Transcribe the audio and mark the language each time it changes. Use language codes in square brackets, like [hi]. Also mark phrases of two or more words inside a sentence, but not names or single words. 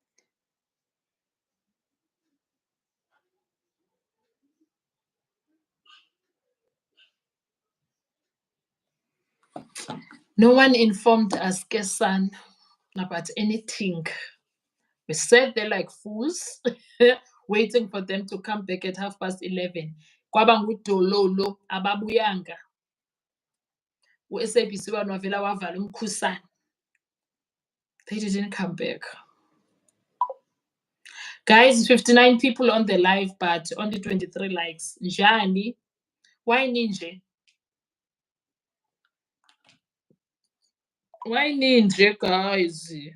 [en] No one informed us, Kesan, about anything. We sat there like fools, waiting for them to come back at 11:30. [zu] Kwaba ngudololo ababuyanga. U-SABC wanovela wavala umkhusane. [en] They didn't come back. Guys, 59 people on the live, but only 23 likes. Njani? Why ninja? Why ninja, guys?